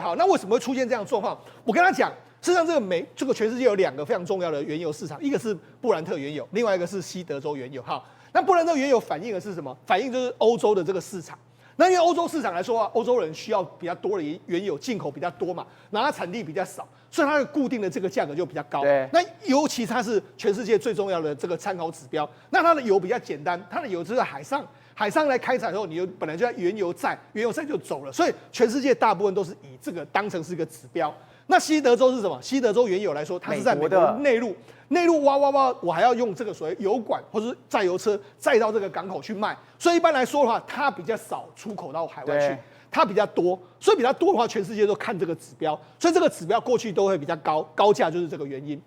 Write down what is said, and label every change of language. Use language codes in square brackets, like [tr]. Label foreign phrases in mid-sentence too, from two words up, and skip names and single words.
[zh] 好，那為什麼會出現這樣的狀況？我跟他講，事實上這個全世界有2個非常重要的原油市場，一個是布蘭特原油，另外一個是西德州原油。好，那布蘭特原油反映的是什麼？反映就是歐洲的這個市場。那因為歐洲市場來說啊，歐洲人需要比較多的原油，進口比較多嘛，然後它產地比較少，所以它的固定的這個價格就比較高。對，那尤其它是全世界最重要的這個參考指標。那它的油比較簡單，它的油就是在海上來開採之後，你本來就在原油站就走了，所以全世界大部分都是以這個當成是一個指標。那西德州是什麼？西德州原油來說，它是在美國內陸挖，我還要用這個所謂油管或者是載油車載到這個港口去賣，所以一般來說的話，它比較少出口到海外去，它比較多，所以比較多的話，全世界都看這個指標，所以這個指標過去都會比較高價，就是這個原因。